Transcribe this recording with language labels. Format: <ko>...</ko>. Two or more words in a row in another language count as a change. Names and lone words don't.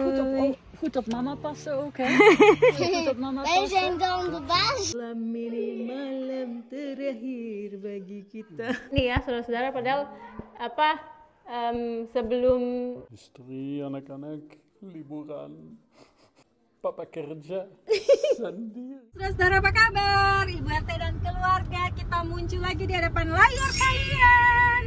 <nl>Goed op mama passen ook, hè? Goed op mama Wij passen. zijn dan de baas.</nl> <id>Malam ini malam terakhir bagi kita. Nih ya saudara-saudara, padahal sebelum Istri, anak-anak, liburan. Papa kerja sendiri. saudara-saudara, apa kabar? Ibu RT dan keluarga, kita muncul lagi di hadapan layar kalian.</id>